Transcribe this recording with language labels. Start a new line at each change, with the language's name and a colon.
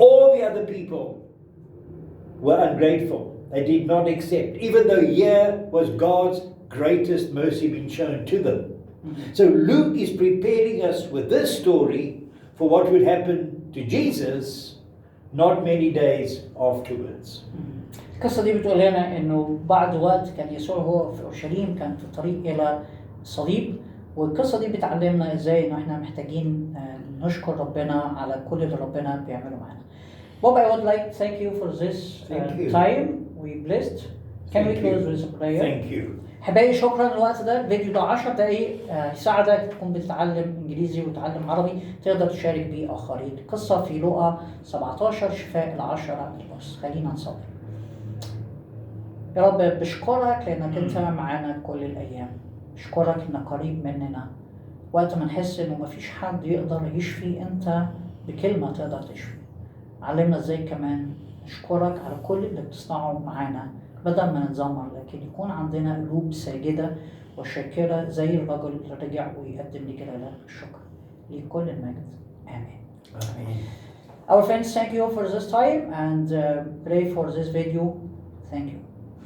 English: All the other people were ungrateful. They did not accept, even though here was God's greatest mercy being shown to them. So Luke is preparing us with this story for what would happen to Jesus not many days afterwards.
Arabic: القصة دي بتقول لنا إنه بعد وقت كان يسوع هو في أورشليم، كان في الطريق إلى الصليب، والقصة دي بتعلمنا إزاي إنه إحنا محتاجين نشكر ربنا على كل اللي ربنا بيعمله معانا.
English: Bob, I would like to thank you for this time. We blessed. Can we close with a prayer? Thank you.
Arabic: حبايبي شكرا للوقت ده. الفيديو ده 10 دقايق يساعدك تكون بتتعلم انجليزي وتتعلم عربي تقدر تشارك بيه اخرين. قصه في لوقا 17 شفاء العشرة البرص. خلينا نصلي. يا رب بشكرك لانك انت معانا كل الايام. بشكرك انك قريب مننا وقت ما نحس انه مفيش حد يقدر يشفي، انت بكلمه تقدر تشفي. علمنا ازاي كمان نشكرك على كل اللي بتصنعه معانا بدل ما نتذمر، لكن يكون عندنا قلوب ساجدة وشاكرة زي الرجل اللي رجع ويقدم لجلالك الشكر. لكل المجد. آمين.
English: Amen. Our friends, thank you for this time and pray for this video. Thank you.